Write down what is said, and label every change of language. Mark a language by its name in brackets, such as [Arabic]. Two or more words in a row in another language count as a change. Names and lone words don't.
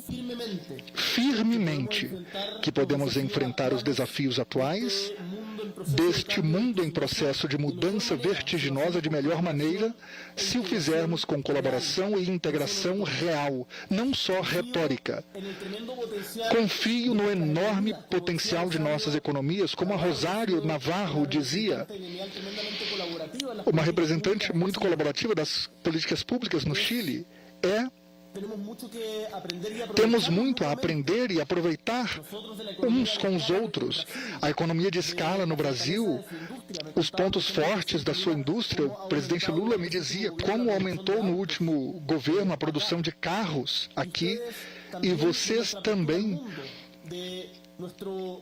[Spanish] firmemente [Portuguese] firmemente que podemos enfrentar os desafios atuais deste mundo em processo de mudança vertiginosa de melhor maneira se o fizermos com colaboração e integração real, não só retórica. [Spanish] en el tremendo potencial [Portuguese] Confio no enorme potencial de nossas economias, como a Rosário Navarro dizia, [Spanish] gremial tremendamente colaborativa en las [Portuguese] uma representante muito colaborativa das políticas públicas no Chile. [Spanish] tenemos mucho que aprender y aprovechar [Portuguese] Temos muito a aprender e aproveitar [Spanish] nosotros de la economía [Portuguese] uns com os outros. A economia de escala no Brasil, os pontos fortes da sua indústria, o presidente Lula me dizia como aumentou no último governo a produção de carros aqui, e vocês também, [Spanish] de nuestro